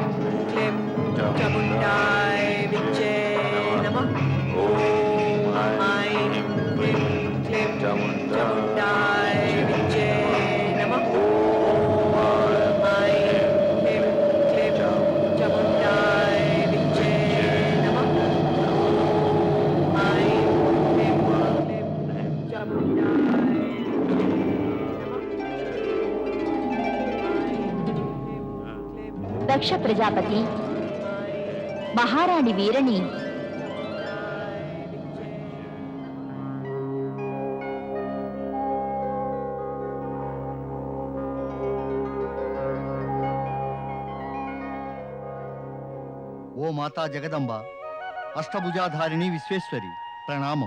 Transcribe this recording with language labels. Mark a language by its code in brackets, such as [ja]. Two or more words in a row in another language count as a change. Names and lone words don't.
[sa] क्लीं चामुण्डाय विच्चे नमः ॐ ऐं ह्रीं क्लीं चामुण्डाय विच्चे नमः ॐ ऐं ह्रीं क्लीं चामुण्डाय विच्चे नमः ॐ ऐं ह्रीं क्लीं चामुण्डाय [te] దక్ష ప్రజాపతి మహారాణి వీరని ఓ మాతా జగదంబ, అష్టభుజాధారిణి విశ్వేశ్వరి, ప్రణామం.